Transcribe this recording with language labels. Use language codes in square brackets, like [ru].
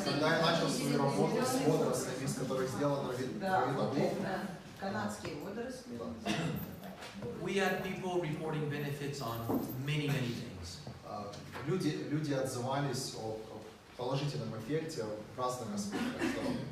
[ru] Когда я начал свою работу с водорослями, из которых сделано ревитаблю, Канадские водоросли. [en] we had people reporting benefits on many things. [ru] люди отзывались о положительном эффекте в разных аспектах здоровья.